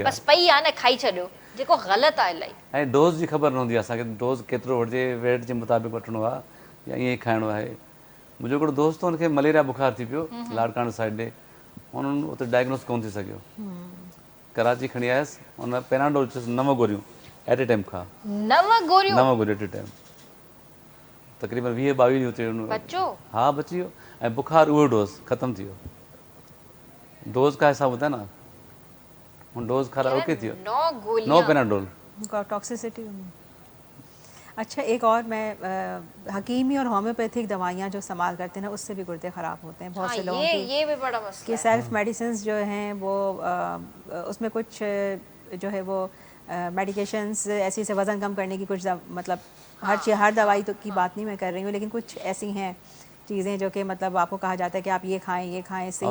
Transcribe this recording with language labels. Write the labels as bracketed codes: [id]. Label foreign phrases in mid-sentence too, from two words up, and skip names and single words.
[sd] बसि पई आहे न खाई छॾियो, जेको ग़लति आहे इलाही। ऐं डोज़ जी ख़बर न हूंदी आहे असांखे, डोज़ केतिरो वठिजे, वेट जे मुताबिक़ वठिणो आहे या ईअं ई खाइणो आहे। मुंहिंजो हिकिड़ो दोस्त हो, हुनखे मलेरिया बुखार थी पियो लाड़काणे साइड ॾे, उन्हनि उते डायग्नोस कोन थी सघियो, कराची खणी आयसि, हुन पेनाडोल चयोसि 9 गोरियूं [en] at a time [sd] खा। 9 गोरियूं? 9 गोरियूं [en] at a time, [sd] तक़रीबन 20-22 ॾींहं हुते। बचो? हा बची वियो, ऐं बुखार उहो डोज़ ख़तमु थी वियो। [hi] डोज़ का हिसाब होता है ना, उन डोज़ खारा ओके थी वियो। 9 [en] नो [hi] गोलियां? पेनाडोल। टॉक्सिसिटी। अच्छा, एक और मैं हकीमी और होम्योपैथिक दवाइयाँ जो इस्तेमाल करते हैं ना, उससे भी गुर्दे ख़राब होते हैं बहुत हाँ, से लोगों ये भी बड़ा कि मसला है। [en] self medicine [hi] जो हैं वो उसमें कुछ जो है वो मेडिकेशंस ऐसी से वज़न कम करने की कुछ मतलब हर दवाई तो की बात नहीं मैं कर रही हूँ, लेकिन कुछ ऐसी हैं चीज़ें जो कि मतलब आपको कहा जाता है कि आप ये खाएं इससे ये